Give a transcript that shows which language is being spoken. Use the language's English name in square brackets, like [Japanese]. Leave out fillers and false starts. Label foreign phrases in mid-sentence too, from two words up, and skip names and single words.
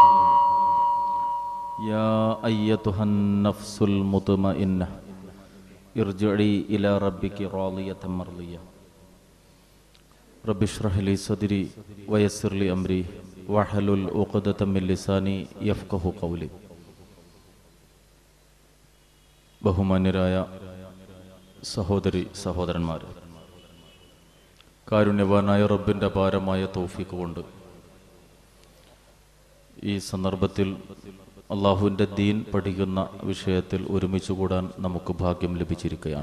[Arabic] يا أيتها النفس المطمئنة ارجعي إلى ربك راضية مرضية. رب اشرح لي صدري ويسر لي أمري واحلل عقدة من لساني يفقه قولي. [Malayalam] ബഹുമാന്യരായ സഹോദരി സഹോദരന്മാരെ, കാരുണ്യവാനായ റബ്ബിൻ്റെ അപാരമായ തൗഫീഖ് കൊണ്ട് ഈ സന്ദർഭത്തിൽ അള്ളാഹുവിൻ്റെ ദീൻ പഠിക്കുന്ന വിഷയത്തിൽ ഒരുമിച്ച് കൂടാൻ നമുക്ക് ഭാഗ്യം ലഭിച്ചിരിക്കുകയാണ്.